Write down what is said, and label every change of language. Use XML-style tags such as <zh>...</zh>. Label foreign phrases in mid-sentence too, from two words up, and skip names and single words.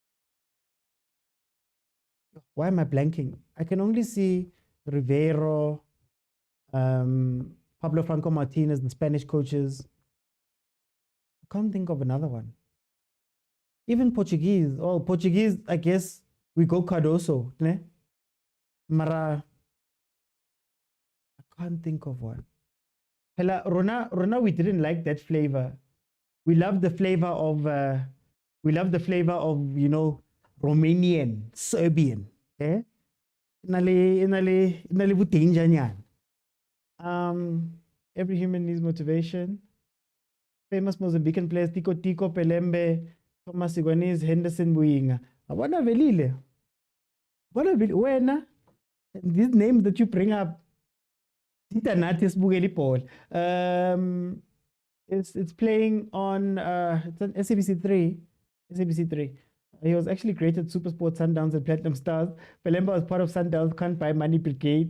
<en>Why am I blanking? I can only see Rivero, Pablo Franco Martinez, the Spanish coaches. I can't think of another one. Even Portuguese. Oh, Portuguese, I guess we go Cardoso, ne? Mara. I can't think of one.</en> <st>Hela, Rona,</st> <en>we didn't like that flavor. We love the flavor of, you know, Romanian, Serbian. Eh? Every human needs motivation. Famous Mozambican players, Tico Pelembe, Thomas Iguaniz, Henderson Buinga.</en> <zu>What velile? Wena?</zu> <en>These names that you bring up, it's playing on it's on SABC3. He was actually great at Supersport, Sundowns, and Platinum Stars. Pelemba was part of Sundowns, Can't Buy Money Brigade.</en>